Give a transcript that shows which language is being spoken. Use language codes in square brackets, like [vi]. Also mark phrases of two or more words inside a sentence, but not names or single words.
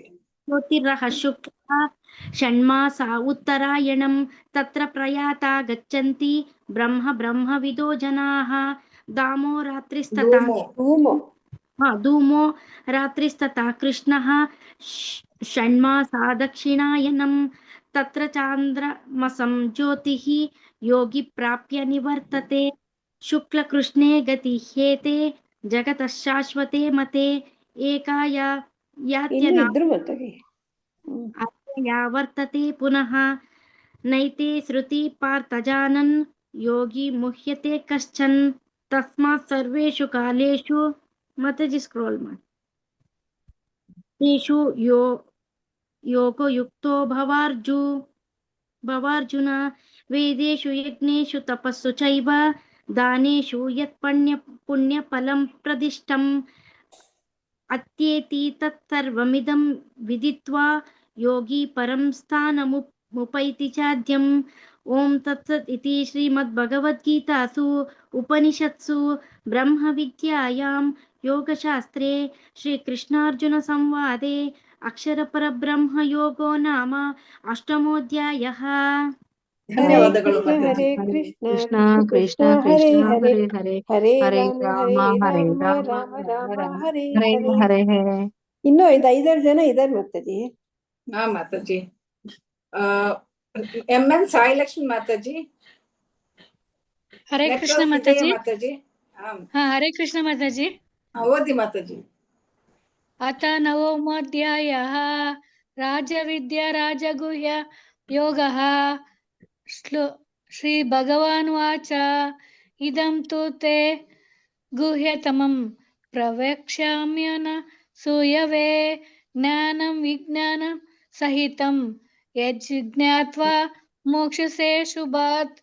[sa] ಜ್ಯೋತಿರ್ರಹ ಶುಕ್ಲ ಷಣ್ಮಾಸ ಉತ್ತರಾಯಣಂ ತತ್ರ ಪ್ರಯಾತಾ ಗಚ್ಚಂತಿ ಬ್ರಹ್ಮವಿದೋ ಜನಾಃ. ದಾಮೋ ರಾತ್ರಿಸ್ತತಾ ಧೂಮೋ ರಾತ್ರಿಸ್ತತಾ ಕೃಷ್ಣಃ ಷಣ್ಮಾಸಾ ದಕ್ಷಿಣಾಯನಂ ತತ್ರ ಚಾಂದ್ರಮಸಂ ಜ್ಯೋತಿಃ ಯೋಗಿ ಪ್ರಾಪ್ಯ ನಿವರ್ತತೆ ಶುಕ್ಲ ಕೃಷ್ಣೇ ಗತಿ ಹ್ಯೇತೆ ಜಗತಃ ಶಾಶ್ವತೆ ಮತೆ ಏಕಾಯ ವರ್ತತೆ ಪುನಃ ನೈತೆ ಶ್ರುತಿ ಪಾರ್ಥಜಾನನ್ ಯೋಗಿ ಮುಹ್ಯತೆ ಕಶ್ಚನ್ ತಸ್ಮಾತ್ ಸರ್ವೇಷು ಕಾಲೇಷು ಮತಜಿ [kn] ಸ್ಕ್ರೋಲ್ ಮಾಡಿ [sa] ತೇಷು ಯೋಗಯುಕ್ತೋ ಭವಾರ್ಜುನ ವೇದೇಷು ಯಜ್ಞೇಷು ತಪಸ್ಸು ಚೈವ ದಾನೇಷು ಯತ್ ಪುಣ್ಯಫಲಂ ಪ್ರದಿಷ್ಟಂ ಅತ್ಯೇತಿ ತತ್ಸರ್ವಮಿದಂ ವಿದಿತ್ವಾ ಯೋಗಿ ಪರಂ ಸ್ಥಾನಮುಪೈತಿ ಚಾದ್ಯಂ. ಓಂ ತತ್ಸತ್ ಇತಿ ಶ್ರೀಮದ್ಭಗವದ್ಗೀತಾಸು ಉಪನಿಷತ್ಸು ಬ್ರಹ್ಮವಿದ್ಯಾಯಾಂ ಯೋಗಶಾಸ್ತ್ರೇ ಶ್ರೀಕೃಷ್ಣಾರ್ಜುನ ಸಂವಾದೆ ಅಕ್ಷರಪರಬ್ರಹ್ಮ ಯೋಗೋ ನಾಮ ಅಷ್ಟಮೋಧ್ಯಾಯಃ. [kn] ಧನ್ಯವಾದಗಳು ಹರೇ ಮಾತಾಜಿ. ಕೃಷ್ಣ ಕೃಷ್ಣ ಕೃಷ್ಣ ಕೃಷ್ಣ ಹರೇ ಕೃಷ್ಣ ಹರೇ ಹರೇ ಹರೇ ಹರೇ ಹರೇ ರಾಮ ರಾಮ ಹರೇ ಹರೇ ರಾಮ ರಾಮ ರಾಮ ರಾಮ ರಾಮ ಹರೇ ಹರೇ ಹರೇ. ಹರೇ ಹರೇ. ಇನ್ನೂ 5 ಜನ ಇದಾರೆ ಮಾತಾಜಿ. ಹಾ ಮಾತಾಜಿ. MN ಸಾಯಿಲಕ್ಷ್ಮಿ ಮಾತಾಜಿ. ಹರೇ ಕೃಷ್ಣ ಮಾತಾಜಿ. ಮಾತಾಜಿ ಹರೇ ಕೃಷ್ಣ ಮಾತಾಜಿ. ಓದಿ ಮಾತಾಜಿ. [sa] ಅಥ ನವಮೋಧ್ಯಾಯಃ ರಾಜವಿದ್ಯಾ ರಾಜಗುಹ್ಯ ಯೋಗಃ. ಶ್ರೀ ಭಗವಾನ್ ವಾಚ ಇದಂ ತು ತೇ ಗುಹ್ಯತಮಂ ಪ್ರವಕ್ಷ್ಯಾಮ್ಯನ ಸೂಯವೇ ಜ್ಞಾನಂ ವಿಜ್ಞಾನಂ ಸಹಿತಂ ಯಜ್ಜ್ಞಾತ್ವಾ ಮೋಕ್ಷಸೇ ಶುಭಾತ್.